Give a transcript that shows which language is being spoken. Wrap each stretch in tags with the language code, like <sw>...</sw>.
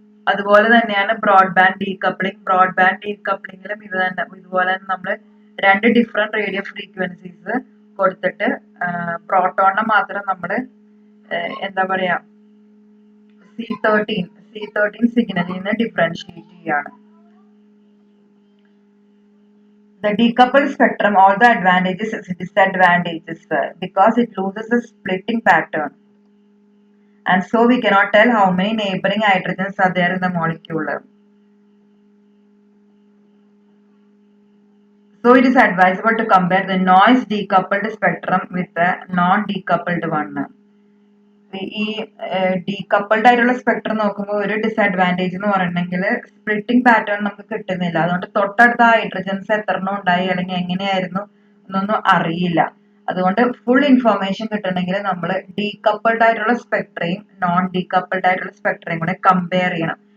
<ml>അതുപോലെ തന്നെയാണ് broadband decoupling. Broadband ഡീകപ്ലിംഗിലും ഇതുപോലെ തന്നെ നമ്മൾ 2 ഡിഫറെന്റ് റേഡിയോ ഫ്രീക്വൻസീസ് കൊടുത്തിട്ട് പ്രോട്ടോണിനെ മാത്രം നമ്മൾ എന്താ പറയാ C13 സിഗ്നലിൽ നിന്ന് ഡിഫറൻഷിയേറ്റ് ചെയ്യാണ്.</ml> <en>The decoupled spectrum, all the advantages and disadvantages, because it loses the splitting pattern, and so we cannot tell how many neighboring hydrogens are there in the molecule. So it is advisable to compare the noise decoupled spectrum with the non-decoupled one.</en> <ml>ഈ decoupled ആയിട്ടുള്ള spectrum നോക്കുമ്പോൾ ഒരു disadvantage എന്ന് പറയണമെങ്കിൽ splitting pattern നമുക്ക് കിട്ടുന്നില്ല. അതുകൊണ്ട് തൊട്ടടുത്ത ഹൈഡ്രജൻസ് എത്രണ്ണം ഉണ്ടായി അല്ലെങ്കിൽ എങ്ങനെയായിരുന്നു എന്നൊന്നും അറിയില്ല. അതുകൊണ്ട് ഫുൾ ഇൻഫർമേഷൻ കിട്ടണമെങ്കിൽ നമ്മൾ ഡീകപ്പിൾഡ് ആയിട്ടുള്ള സ്പെക്ട്രയും നോൺ ഡീകപ്പിൾഡ് ആയിട്ടുള്ള സ്പെക്ട്രയും കൂടെ കമ്പയർ ചെയ്യണം.</ml>